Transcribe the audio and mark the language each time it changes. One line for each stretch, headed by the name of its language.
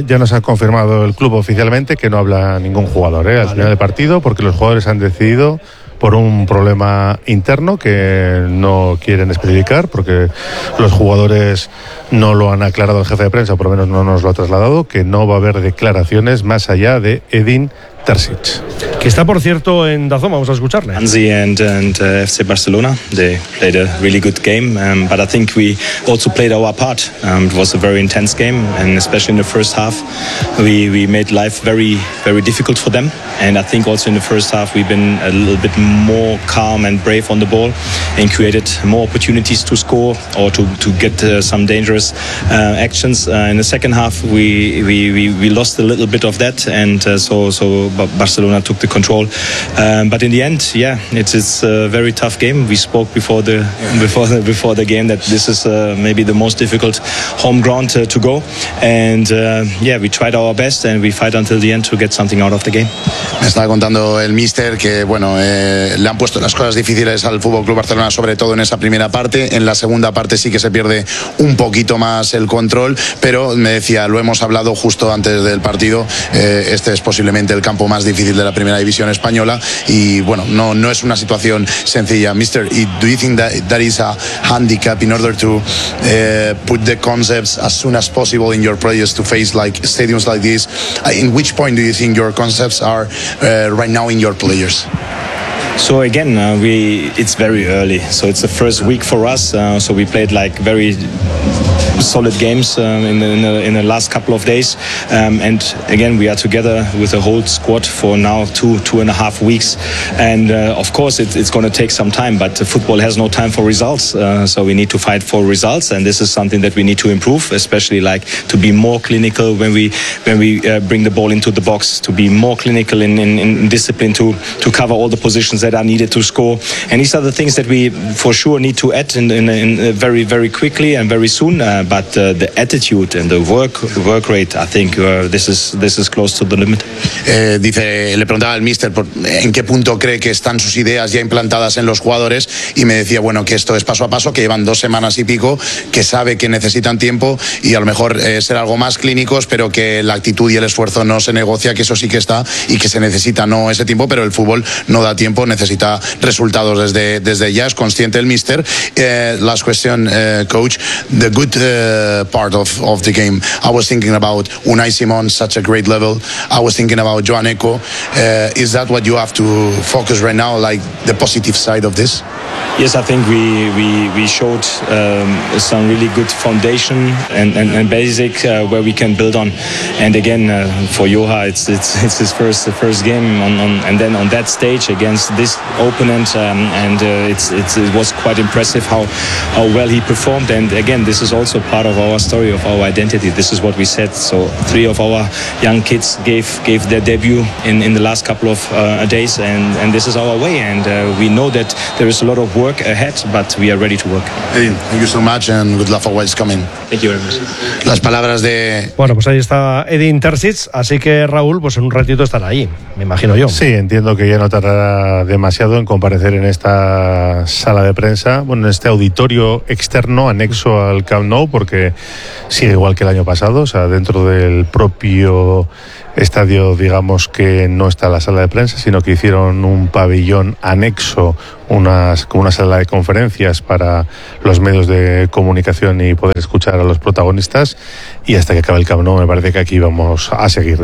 Spanish: Ya nos ha confirmado el club oficialmente que no habla ningún jugador, ¿eh? Al final del partido, porque los jugadores han decidido, por un problema interno que no quieren especificar, porque los jugadores no lo han aclarado al jefe de prensa, o por lo menos no nos lo ha trasladado, que no va a haber declaraciones más allá de Edin Terzic. Que está, por cierto, en Dazón, vamos a escucharle.
English: Anzi and FC Barcelona, they played a really good game, but I think we also played our part. It was a very intense game, and especially in the first half, we made life very, very difficult for them. And I think also in the first half, we've been a little bit more calm and brave on the ball and created more opportunities to score or to get some dangerous actions. In the second half, we lost a little bit of that, and so Barcelona took the control. But in the end, yeah, it's a very tough game. We spoke before the game that this is maybe the most difficult home ground to go. And yeah, we tried our best and we fight until the end to get something out of the game.
Spanish: Me estaba contando el míster que, bueno, le han puesto las cosas difíciles al FC Barcelona, sobre todo en esa primera parte. En la segunda parte sí que se pierde un poquito más el control, pero me decía, lo hemos hablado justo antes del partido, este es posiblemente el campo más difícil de la primera división española y, bueno, no es una situación sencilla.
English: Mister, do you think that is a handicap in order to put the concepts as soon as possible in your players to face like stadiums like this? In which point do you think your concepts are right now in your players? So again, it's very early. So it's the first week for us. So we played like very solid games in the last couple of days. And again, we are together with the whole squad for now two and a half weeks. And of course, it's going to take some time, but football has no time for results. So we need to fight for results. And this is something that we need to improve, especially like to be more clinical when we bring the ball into the box, to be more clinical in discipline to cover all the positions that are needed to score. And these are the things that we for sure need to add in very, very quickly and very soon. But the attitude and the work rate, I think this is close to the limit.
Spanish: Dice, le preguntaba al míster en qué punto cree que están sus ideas ya implantadas en los jugadores y me decía, bueno, que esto es paso a paso, que llevan dos semanas y pico, que sabe que necesitan tiempo y a lo mejor ser algo más clínicos, pero que la actitud y el esfuerzo no se negocia, que eso sí que está y que se necesita no ese tiempo, pero el fútbol no da tiempo, necesita resultados desde ya, es consciente el míster.
English: Last question, coach, the good part of the game. I was thinking about Unai Simón, such a great level. I was thinking about Joan Eco. Is that what you have to focus right now, like the positive side of this? Yes, I think we showed some really good foundation and basic where we can build on. And again, for Joha, it's his first game on and then on that stage against this opponent, it was quite impressive how well he performed. And again, this is also part of our story, of our identity. This is what we said. So three of our young kids gave their debut in the last couple of days, and this is our way. And we know that there is a lot of work ahead, but we are ready to work. Hey, thank you so much, and good luck for what is coming. Thank you very much.
Spanish: Las palabras de... Bueno, pues ahí está Edin Terzic, así que Raúl, pues en un ratito estará ahí, me imagino yo. Sí, entiendo que ya no tardará demasiado en comparecer en esta sala de prensa, bueno, en este auditorio externo, anexo al Camp Nou, porque sigue igual que el año pasado, o sea, dentro del propio estadio, digamos que no está la sala de prensa, sino que hicieron un pabellón anexo, una sala de conferencias para los medios de comunicación y poder escuchar a los protagonistas, y hasta que acabe el Camp Nou, me parece que aquí vamos a seguir.